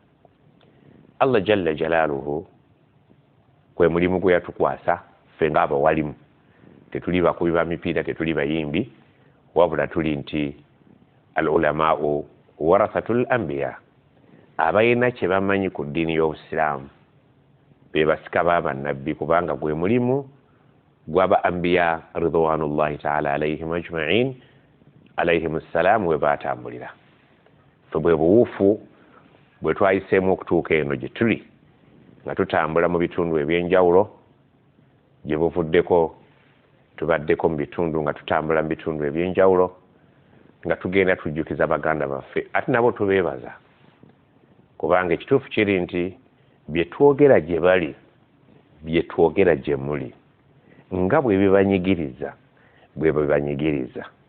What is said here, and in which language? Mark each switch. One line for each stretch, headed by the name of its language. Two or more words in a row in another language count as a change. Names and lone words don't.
Arabic: الله جل جلاله
Ganda: gwe mulimu gwe yatukwasa ffe ng'abawalimu, tetuli bakubi ba mipiira, tetuli bayimbi, wabula tuli nti
Arabic: العلماء ورثة الأنبياء,
Ganda: abalina kye bamanyi ku ddiini y'Obusiraamu be basika b'abannabbi kubanga gwe mulimu gw'aba anbiya
Arabic: رضوان الله تعالى عليهم أجمعين عليهم السلام
Ganda: we baatambulira. Ffe bwe buwuufu bwe twayiseemu okutuuka eno gye tuli nga tutambula mu bitundu eby'enjawulo gye buvuddeko tubaddeko mu bitundu nga tutambula mu bitundu eby'enjawulo nga tugenda tujjukiza baganda baffe ate nabo tubeebaza kubanga ekituufu kiri nti bye twogera gye bali bye twogera gye muli nga bwe bibanyigiriza bwe bibanyigiriza.